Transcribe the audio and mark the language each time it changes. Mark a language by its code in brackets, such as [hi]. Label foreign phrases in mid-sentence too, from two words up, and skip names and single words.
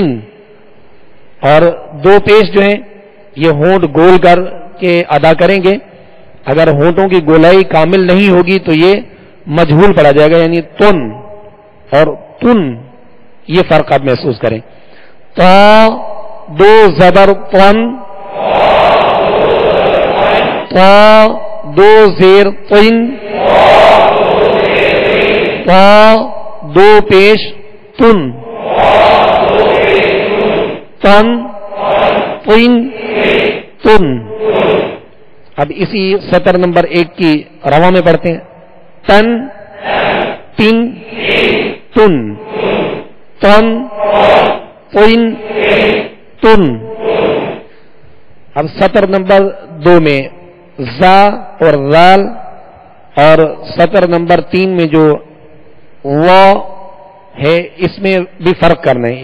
[ur] اور دو پیش جو ہیں یہ ہونٹ گول کر کے ادا کریں گے. اگر ہونٹوں کی گولائی کامل نہیں ہوگی تو یہ مجہول پڑھا جائے گا، یعنی تن اور تن. یہ فرق آپ محسوس کریں. تا دو زبر تن، تا دو زیر تن، تا دو پیش تن، تن تن تن. اب اسی سطر نمبر 1 کی رواں میں پڑھتے ہیں. [ar] تن تن تن، تن تن تن. [ur] اب سطر نمبر 2 میں زا اور ذال، اور سطر نمبر 3 میں جو وا ہے اس میں بھی فرق کرنا ہے.